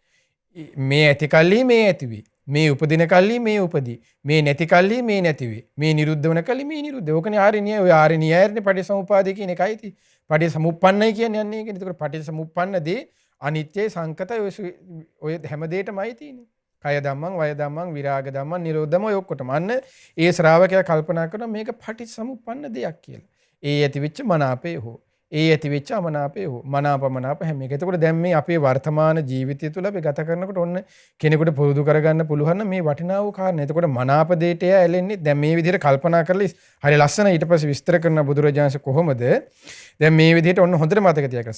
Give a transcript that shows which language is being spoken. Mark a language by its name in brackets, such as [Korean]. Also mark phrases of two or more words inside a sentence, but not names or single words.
[Sinhala] මේ ඇති කල්හි මේ ඇති වේ. මේ උපදින කල්හි මේ උපදී. මේ නැති කල්හි මේ නැති වේ. මේ නිරුද්ධ වන කල්හි මේ නිරුද්ධ. ඕකනේ ආර්ය න්‍යාය. ඔය ආර්ය න්‍යායනේ පටිච්චසමුපාදය කියන එකයි තියෙන්නේ. පටිච්චසමුප්පන්නයි කියන්නේ යන්නේ ඒකනේ. ඒකට පටිච්චසමුප්පන්නදී අනිත්‍ය සංකතය ඔය හැම දෙයකමයි තියෙන්නේ. [Pali] කය ධම්මං වය ධම්මං විරාග ධම්මං නිරෝධ ධම්මං [Sinhala] ඔය ඔක්කොටම අන්න ඒ ශ්‍රාවකයා කල්පනා කරනවා මේක පටිච්චසමුප්පන්න දෙයක් කියලා. ඒ ඇතිවෙච්ච මනාපේ හෝ ඒ ඇතිවෙච්ච අමනාපේ හෝ මනාපමනාප හැම එක. එතකොට දැන් මේ අපේ වර්තමාන ජීවිතය තුළ අපි ගත කරනකොට ඔන්න කෙනෙකුට පුරුදු කරගන්න පුළුවන් මේ වටිනා වූ කාරණා. එතකොට මනාප දෙයට ඇලෙන්නේ දැන් මේ විදිහට කල්පනා කරලා හරි ලස්සන ඊට පස්සේ විස්තර කරන බුදුරජාණන්සේ කොහොමද දැන් මේ විදිහට ඔන්න හොඳට මතක තියාගන්න.